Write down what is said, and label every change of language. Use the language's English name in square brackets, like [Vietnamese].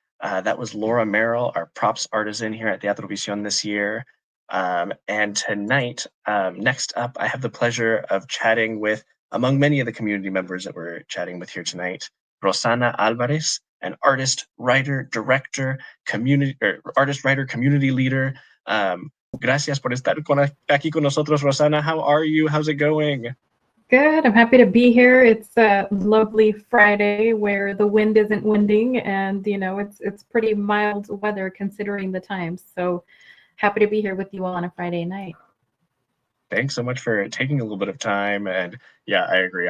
[English] That was Laura Merrill, our props artisan here at Teatro Visión this year. And tonight, next up, I have the pleasure of chatting with, among many of the community members that we're chatting with here tonight, Rosana Alvarez, an artist, writer, director, community leader. [Spanish] Gracias por estar aquí con nosotros, Rosana. [English] How are you? How's it going? Good. I'm happy to be here. It's a lovely Friday where the wind isn't winding, and it's pretty mild weather considering the times. So happy to be here with you all on a Friday night. Thanks so much for taking a little bit of time. And yeah, I agree.